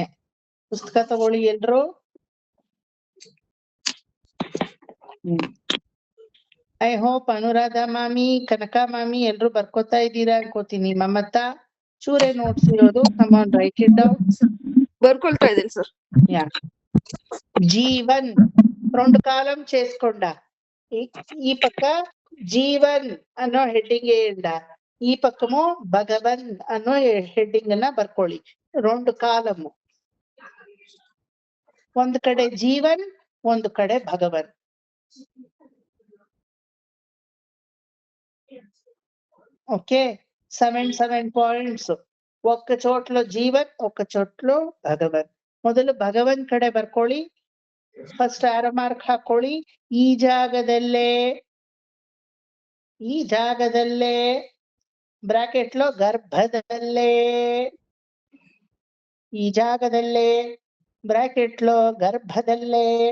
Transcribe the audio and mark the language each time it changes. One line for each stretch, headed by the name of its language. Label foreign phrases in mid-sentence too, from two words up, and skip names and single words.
Kannada: ಪುಸ್ತಕ ತಗೊಳ್ಳಿ ಎಲ್ರು.
English: I hope
Kannada: ಅನುರಾಧ ಮಾಮಿ, ಕನಕ ಮಾಮಿ ಎಲ್ರು ಬರ್ಕೋತಾ ಇದ್ದೀರಾ ಅನ್ಕೋತೀನಿ. ಮಮತಾ ಚೂರೇ ನೋಟ್ಸ್ ಇರೋದು,
English: come on write it down.
Kannada: ಬರ್ಕೊಳ್ತಾ ಇದ್ದೀನಿ ಸರ್.
Telugu: యా జీవన్ 2 కాలం చేసుకొండా. ఈ పక్క
Kannada: జీవన్ ಅನ್ನೋ ಹೆಡ್ಡಿಂಗ್ ಇಂದ, ಈ ಪಕ್ಕಮು ಭಗವನ್ ಅನ್ನೋ ಹೆಡ್ಡಿಂಗ್ ಅನ್ನ ಬರ್ಕೊಳ್ಳಿ. 2 ಕಾಲಮು, ಒಂದ್ ಕಡೆ ಜೀವನ್, ಒಂದು ಕಡೆ ಭಗವನ್.
English: okay, 7 points.
Telugu: ఒక్క చోట్లో జీవన్, ఒక్క చోట్లో ಭಗವನ್.
Kannada: ಮೊದಲು ಭಗವನ್ ಕಡೆ ಬರ್ಕೊಳ್ಳಿ.
English: first arrow mark
Kannada: ಹಾಕೊಳ್ಳಿ. ಈ ಜಾಗದಲ್ಲೇ ಬ್ರಾಕೆಟ್ లో ಗರ್ಭದಲ್ಲೇ, ಈ ಜಾಗದಲ್ಲೇ ಬ್ರಾಕೆಟ್ లో ಗರ್ಭದಲ್ಲೇ.